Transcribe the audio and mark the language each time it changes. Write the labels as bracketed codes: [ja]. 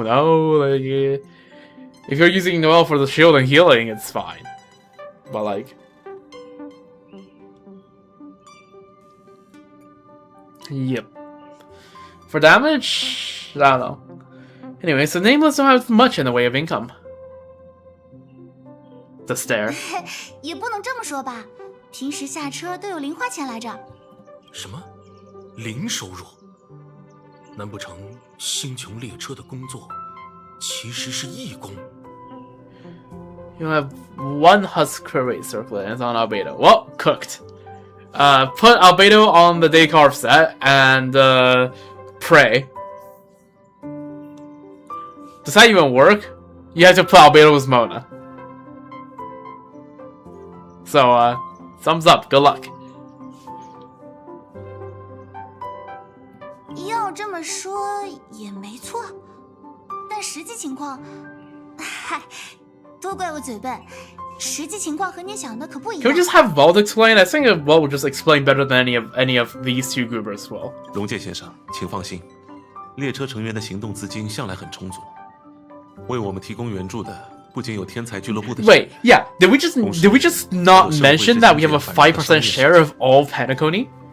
[en] No, like if you're using Noelle for the shield and healing, it's fine. But like, yep. For damage, I don't know. Anyway, so Nameless don't have much in the way of income. The stare. [zh] 也不能这么说吧，平时下车都有零花钱来着。什么？零收入？难不成星穹列车的工作其实是义工？ [en] You have one husk rate circlet and it's on Albedo. Well, cooked. Put Albedo on the Descartes set and pray. Does that even work? You have to put Albedo with Mona. So, thumbs up. Good luck. [zh] 要这么说也没错，但实际情况，嗨，都怪我嘴笨。实际情况和你想的可不一样。 [en] Can we just have Wald explain? I think Wald would just explain better than any of these two goobers will. [zh] 龙介先生，请放心，列车成员的行动资金向来很充足，为我们提供援助的不仅有天才俱乐部的。 [en] Wait, yeah. Did we just not mention that we have a 5% share of all Penacony?